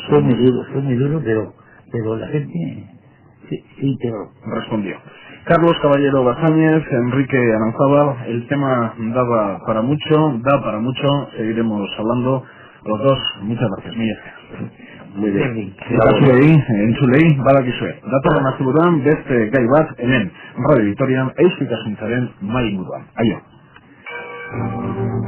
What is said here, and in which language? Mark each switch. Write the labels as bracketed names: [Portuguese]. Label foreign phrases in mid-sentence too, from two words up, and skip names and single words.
[Spanish] Fue muy duro, pero la gente sí integró. Respondió. Carlos Caballero Basáñez, Enrique Aranzábal, el tema da para mucho, seguiremos hablando los dos. Muchas gracias, Muy bien. [Basque] Entzulei, badakizue. Datorren asteburuan beste gai bat hemen Radio Vitorian euskitasuntzaren mahai inguruan. Aio.